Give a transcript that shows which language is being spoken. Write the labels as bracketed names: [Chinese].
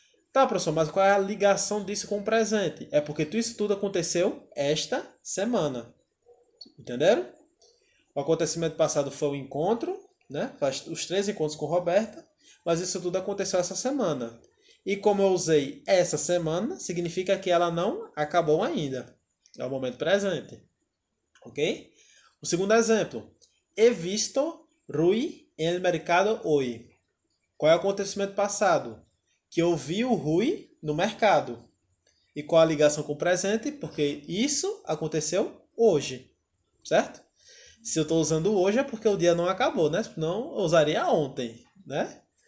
[Portuguese] Tá, professor, mas qual é a ligação disso com o presente? É porque isso tudo aconteceu esta semana. Entenderam? O acontecimento passado foi o encontro, né? Os 3 encontros com Roberta, mas isso tudo aconteceu essa semana. E como eu usei essa semana, significa que ela não acabou ainda. É o momento presente. Ok? O segundo exemplo. [Spanish] He visto Rui en el mercado hoy. [Portuguese] Qual é o acontecimento passado? Que eu vi o Rui no mercado. E qual a ligação com o presente? Porque isso aconteceu hoje, certo? Se eu estou usando hoje é porque o dia não acabou, né? Não eu usaria ontem, né?